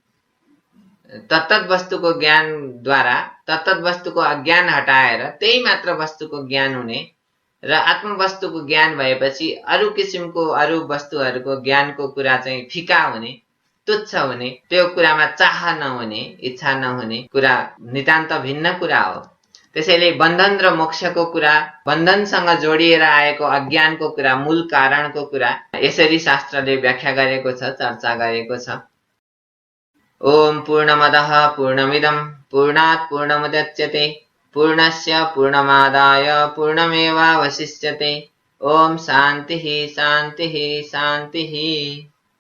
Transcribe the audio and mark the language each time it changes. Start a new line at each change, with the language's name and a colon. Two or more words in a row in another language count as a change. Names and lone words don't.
Nepali: तत्तत वस्तुको ज्ञानद्वारा तत्तत वस्तुको अज्ञान हटाएर त्यही मात्र वस्तुको ज्ञान हुने र आत्मवस्तुको ज्ञान भएपछि अरू किसिमको अरू वस्तुहरूको ज्ञानको कुरा चाहिँ फिका हुने, तुच्छ हुने, त्यो कुरामा चाह नहुने, इच्छा नहुने कुरा नितान्त भिन्न कुरा हो। त्यसैले बन्धन र मोक्षको कुरा, बन्धनसँग जोडिएर आएको अज्ञानको कुरा, मूल कारणको कुरा यसरी शास्त्रले व्याख्या गरेको छ, चर्चा गरेको छ।
Sanskrit: ओम पूर्णमदः पूर्णमिदं पूर्णात् पूर्णमुदच्यते पूर्णस्य पूर्णमादाय पूर्णमेवावशिष्यते। ओम शान्तिः शान्तिः शान्तिः।